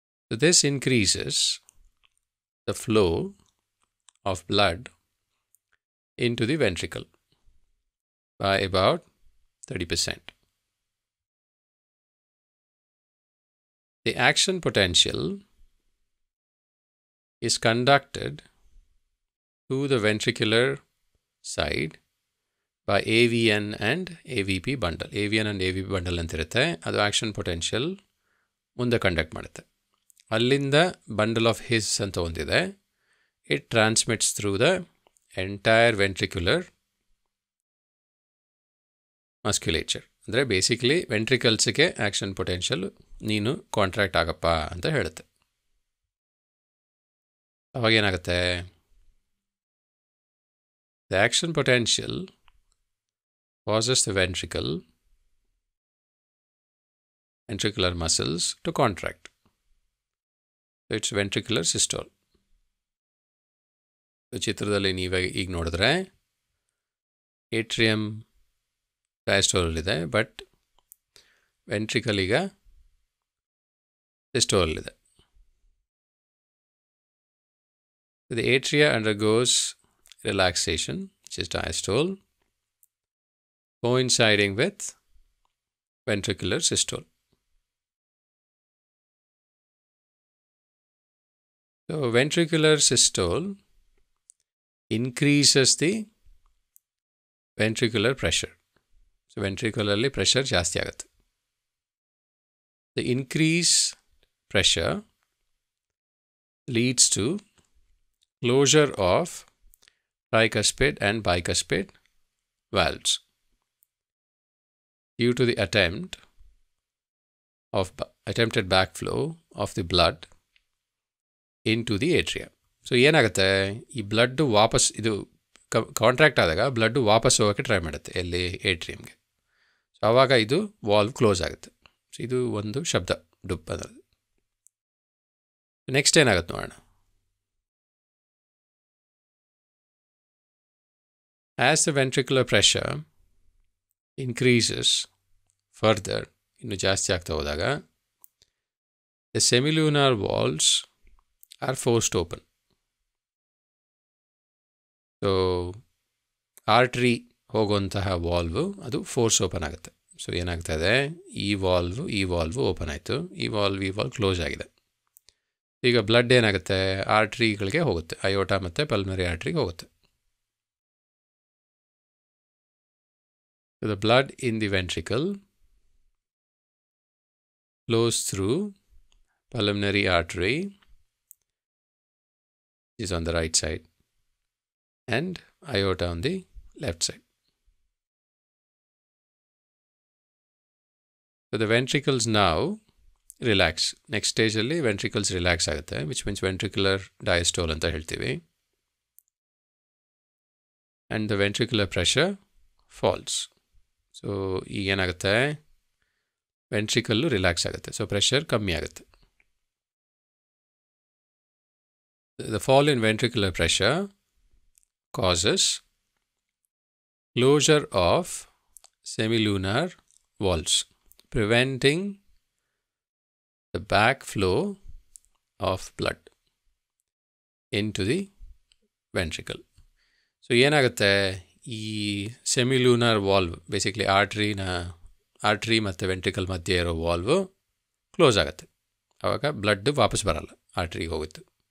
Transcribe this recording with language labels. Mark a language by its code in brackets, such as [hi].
[en] So this increases the flow of blood into the ventricle by about 30%. The action potential is conducted to the ventricular side by AVN and AVP bundle. [kn] AVN and AVP bundle ಅಂತಿರುತ್ತೆ, ಅದು action potential ಮುಂದೆ conduct ಮಾಡುತ್ತೆ. ಅಲ್ಲಿಂದ bundle of his ಅಂತ ಒಂದಿದೆ. [en] It transmits through the entire ventricular musculature. [kn] ಅಂದರೆ basically ವೆಂಟ್ರಿಕಲ್ಸ್ಗೆ action potential ನೀನು contract ಆಗಪ್ಪ ಅಂತ ಹೇಳುತ್ತೆ. ಅವಾಗೇನಾಗುತ್ತೆ, [en] the action potential causes the ventricular muscles to contract. So it's ventricular systole. [kn] So ಚಿತ್ರದಲ್ಲಿ ನೀವು ಈಗ ನೋಡಿದ್ರೆ ಏಟ್ರಿಯಮ್ ಡಯಾಸ್ಟೋಲ್ ಇದೆ, ಬಟ್ ವೆಂಟ್ರಿಕಲ್ ಈಗ ಸಿಸ್ಟೋಲ್ ಇದೆ. [en] The atria undergoes relaxation, which is diastole, coinciding with ventricular systole. So ventricular systole increases the ventricular pressure. So ventricularly pressure [kn] ಜಾಸ್ತಿ ಆಗುತ್ತೆ. [en] The increase pressure leads to closure of tricuspid and bicuspid valves due to the attempted backflow of the blood into the atria. [kn] So ಏನಾಗುತ್ತೆ, ಈ blood ವಾಪಸ್ ಇದು contract ಆದಾಗ blood ವಾಪಸ್ ಹೋಗೋಕ್ಕೆ try ಮಾಡುತ್ತೆ ಎಲ್ಲಿ ಏಟ್ರಿಯಮ್ಗೆ. ಸೊ ಆವಾಗ ಇದು ವಾಲ್ವ್ ಕ್ಲೋಸ್ ಆಗುತ್ತೆ. ಸೊ ಇದು ಒಂದು ಶಬ್ದ ಡುಪ್ ಅನ್ನೋದು. ನೆಕ್ಸ್ಟ್ ಏನಾಗುತ್ತೆ ನೋಡೋಣ. [en] As the ventricular pressure increases further, [kn] ಇನ್ನು ಜಾಸ್ತಿ ಆಗ್ತಾ ಹೋದಾಗ, [en] the semilunar valves are forced open. [kn] So artery ಹೋಗುವಂತಹ ವಾಲ್ವು ಅದು ಫೋರ್ಸ್ ಓಪನ್ ಆಗುತ್ತೆ. ಸೊ ಏನಾಗ್ತದೆ, ಈ ವಾಲ್ವು ಓಪನ್ ಆಯಿತು, ಈ ವಾಲ್ವ್ ಕ್ಲೋಸ್ ಆಗಿದೆ. ಈಗ ಬ್ಲಡ್ ಏನಾಗುತ್ತೆ, ಆರ್ಟ್ರಿಗಳಿಗೆ ಹೋಗುತ್ತೆ, ಅಯೋಟಾ ಮತ್ತು ಪಲ್ಮರಿ ಆರ್ಟ್ರಿಗೆ ಹೋಗುತ್ತೆ. [en] So the blood in the ventricle flows through pulmonary artery, is on the right side, and aorta on the left side. So the ventricles now relax. Next stage [kn] alli [en] ventricles relax [kn] ಆಗುತ್ತೆ, [en] which means ventricular diastole [kn] ಅಂತ ಹೇಳ್ತೀವಿ. [en] And the ventricular pressure falls. [kn] So ಈಗ ಏನಾಗುತ್ತೆ, ವೆಂಟ್ರಿಕಲ್ಲು relax ಆಗುತ್ತೆ, so pressure ಕಮ್ಮಿ ಆಗುತ್ತೆ. [en] The fall in ventricular pressure causes closure of semilunar valves, preventing the backflow of blood into the ventricle. [kn] So ಏನಾಗುತ್ತೆ, ಈ ಸೆಮಿಲೂನರ್ valve basically artery ಮತ್ತು ventricle ಮಧ್ಯೆ ಇರೋ ವಾಲ್ವು ಕ್ಲೋಸ್ ಆಗುತ್ತೆ. ಆವಾಗ ಬ್ಲಡ್ ವಾಪಸ್ ಬರಲ್ಲ, ಆರ್ಟ್ರಿಗೆ ಹೋಗುತ್ತೆ.